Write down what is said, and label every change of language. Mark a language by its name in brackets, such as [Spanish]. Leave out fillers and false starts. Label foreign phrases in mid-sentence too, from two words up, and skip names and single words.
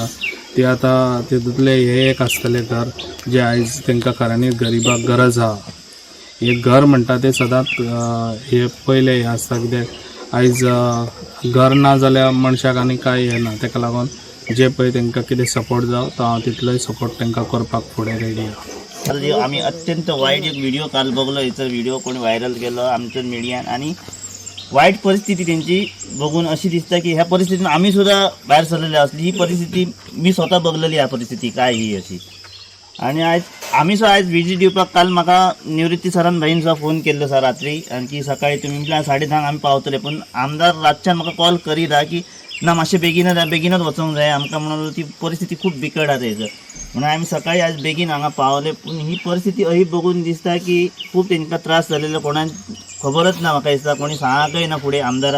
[Konkani] ती आतां तितूंतलें हें एक आसतलें घर जें आयज तांकां खऱ्यांनीच गरीबाक गरज आहा। हे घर म्हणटा ते सदांच हे पयलें हें आसता, कित्याक आयज घर ना जाल्यार मनशाक आनी कांय हें ना। ताका लागून जे पळय तांकां कितें सपोर्ट जावं तो हांव तितलोय सपोर्ट तांकां करपाक फुडें रेडी आहा। [Marathi] आम्ही अत्यंत वाईट एक व्हिडिओ काल बघलो, याचा व्हिडिओ कोणी व्हायरल केलो आमच्या मीडियान, आणि वाईट परिस्थिती त्यांची बघून अशी दिसता की ह्या परिस्थितीत आम्ही सुद्धा बाहेर सरलेले असली। ही परिस्थिती मी स्वतः बघलेली, ह्या परिस्थिती काय ही अशी। [Konkani] आणि आज आम्ही सुद्धा आज विजिट दिवपाक काल म्हाका निवृत्ती सरान भाईन सुद्धा फोन केल्लो सर रात्री, आणखी सकाळी तुम्ही म्हटल्यार 10:30 आम्ही पावतले, पण आमदार रातच्यान म्हाका कॉल करीत हा की ना मातशें बेगीनच वचोंक जाय आमकां, म्हणून ती परिस्थिती खूप बिकट आहा थंयसर। म्हणून आम्ही सकाळी आज बेगीन हांगा पावले, पूण ही परिस्थिती अशी बघून दिसता की खूप तांकां त्रास जालेलो, कोणाक खबरच ना म्हाका दिसता, कोणी सांगकय ना फुडें आमदाराक।